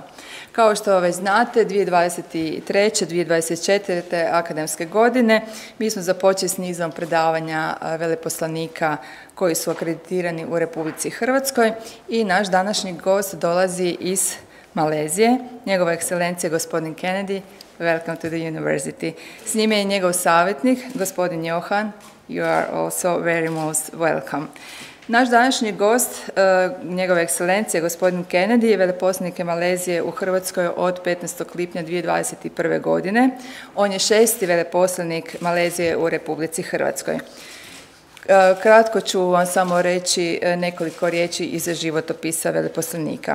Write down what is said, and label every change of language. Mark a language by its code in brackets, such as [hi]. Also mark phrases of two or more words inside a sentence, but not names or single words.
[hr] Kao što već znate, 2023. 2024. akademske godine mi smo započeli s nizom predavanja veleposlanika koji su akreditirani u Republici Hrvatskoj i naš današnji gost dolazi iz Malezije, njegova ekscelencija gospodin Kennedyja. [en] Welcome to the university. [hr] S njime je njegov savjetnik, gospodin Johan. [en] You are also very most welcome. [hr] Naš današnji gost, njegova ekscelencija, gospodin Kennedyja, je veleposlanik Malezije u Hrvatskoj od 15. lipnja 2021. godine. On je 6. veleposlanik Malezije u Republici Hrvatskoj. Kratko ću vam samo reći nekoliko riječi iz životopisa veleposlanika.